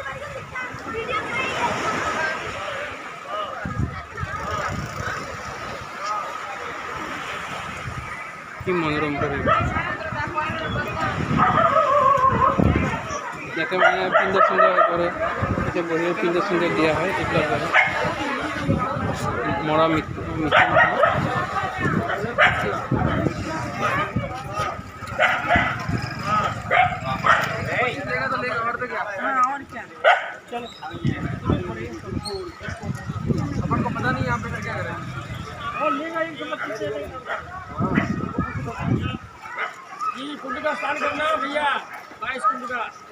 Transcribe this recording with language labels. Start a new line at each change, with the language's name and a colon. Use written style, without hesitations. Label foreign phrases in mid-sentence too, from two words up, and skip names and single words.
Assamese: কি মনোৰম পৰিৱেশ। ইয়াতে মানে পিণ্ড চিণ্ড কৰে, এতিয়া বহি পিণ্ড চিণ্ড দিয়া হয়। এইবিলাক কৰে মৰা মৃত্যু
Hindi: चलो अपन को पता नहीं यहाँ पे क्या करें और लेगा ये मतलब पीछे ये कुंड का स्नान करना भैया 22 कुंड का